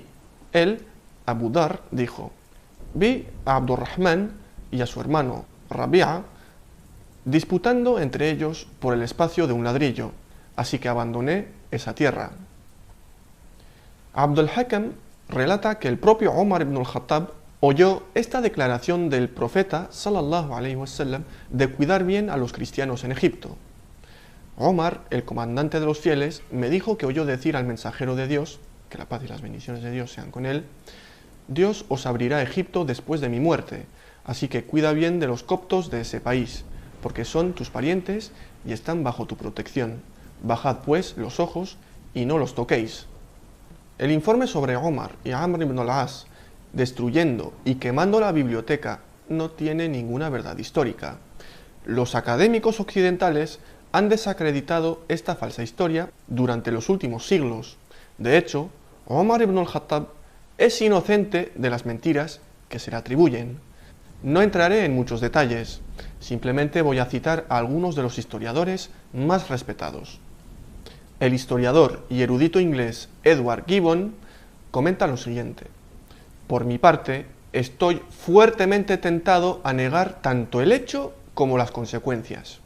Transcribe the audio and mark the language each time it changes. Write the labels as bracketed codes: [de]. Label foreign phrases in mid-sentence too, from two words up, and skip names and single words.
[es] Él, Abu Dhar, dijo: vi a Abdurrahman y a su hermano Rabi'a disputando entre ellos por el espacio de un ladrillo, así que abandoné esa tierra. Abd al-Hakam relata que el propio Omar ibn al-Khattab oyó esta declaración del profeta [ar] صلى الله عليه وسلم [es] de cuidar bien a los cristianos en Egipto. Omar, el comandante de los fieles, me dijo que oyó decir al mensajero de Dios, que la paz y las bendiciones de Dios sean con él: Dios os abrirá Egipto después de mi muerte, así que cuida bien de los coptos de ese país, porque son tus parientes y están bajo tu protección. Bajad pues los ojos y no los toquéis. El informe sobre Omar y Amr ibn al-As destruyendo y quemando la biblioteca no tiene ninguna verdad histórica. Los académicos occidentales han desacreditado esta falsa historia durante los últimos siglos. De hecho, Omar ibn al-Khattab es inocente de las mentiras que se le atribuyen. No entraré en muchos detalles, simplemente voy a citar a algunos de los historiadores más respetados. El historiador y erudito inglés Edward Gibbon comenta lo siguiente: por mi parte, estoy fuertemente tentado a negar tanto el hecho como las consecuencias.